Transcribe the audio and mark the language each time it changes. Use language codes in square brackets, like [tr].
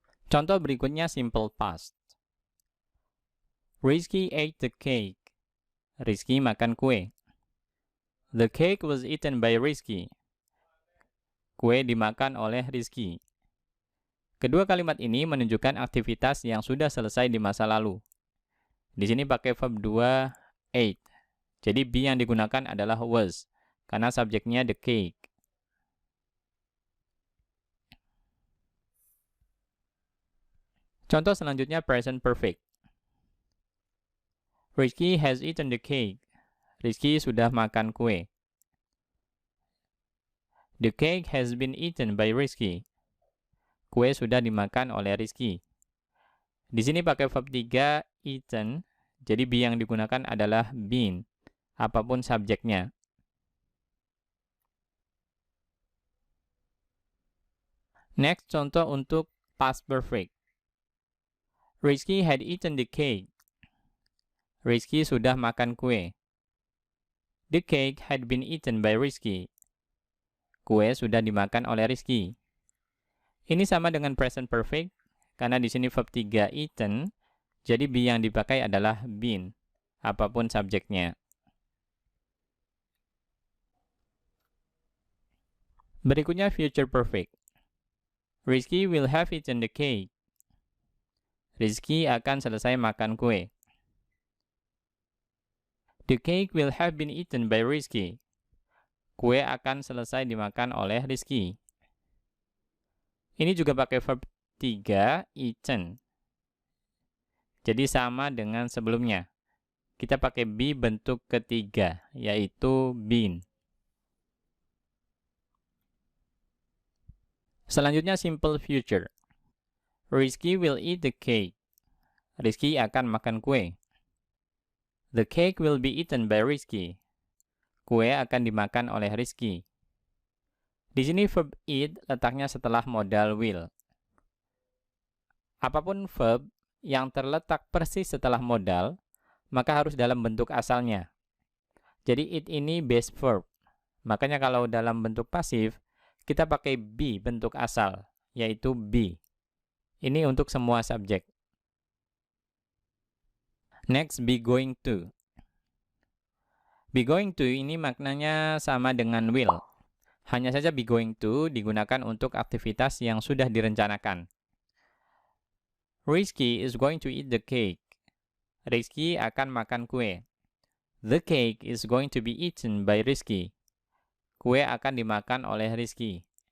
[id] Contoh berikutnya simple past. [en] Rizky ate the cake. [id] Rizky makan kue. [en] The cake was eaten by Rizky. [id] Kue dimakan oleh Rizky. Kedua kalimat ini menunjukkan aktivitas yang sudah selesai di masa lalu. Di sini pakai verb 2 ate. Jadi be yang digunakan adalah was karena subjeknya the cake. Contoh selanjutnya present perfect. [en] Rizky has eaten the cake. [id] Rizky sudah makan kue. [en] The cake has been eaten by Rizky. [id] Kue sudah dimakan oleh Rizky. Di sini pakai verb 3 eaten. Jadi be yang digunakan adalah been, apapun subjeknya. Next, contoh untuk past perfect. [en] Rizky had eaten the cake. [id] Rizky sudah makan kue. [en] The cake had been eaten by Rizky. [id] Kue sudah dimakan oleh Rizky. Ini sama dengan present perfect, karena di sini verb 3 eaten, jadi be yang dipakai adalah been, apapun subjeknya. Berikutnya future perfect. [en] Rizky will have eaten the cake. [id] Rizky akan selesai makan kue. [en] The cake will have been eaten by Rizky. [id] Kue akan selesai dimakan oleh Rizky. Ini juga pakai verb 3 eaten. Jadi sama dengan sebelumnya. Kita pakai be bentuk ketiga, yaitu been. Selanjutnya simple future. [en] Rizky will eat the cake. [id] Rizky akan makan kue. [en] The cake will be eaten by Rizky. [id] Kue akan dimakan oleh Rizky. Di sini verb eat letaknya setelah modal will. Apapun verb yang terletak persis setelah modal, maka harus dalam bentuk asalnya. Jadi it ini base verb. Makanya kalau dalam bentuk pasif, kita pakai be bentuk asal, yaitu be. Ini untuk semua subjek. Next, be going to. Be going to ini maknanya sama dengan will. Hanya saja be going to digunakan untuk aktivitas yang sudah direncanakan. [en] Rizky is going to eat the cake. [id] Rizky akan makan kue. [en] The cake is going to be eaten by Rizky. [id] Kue akan dimakan oleh Rizky.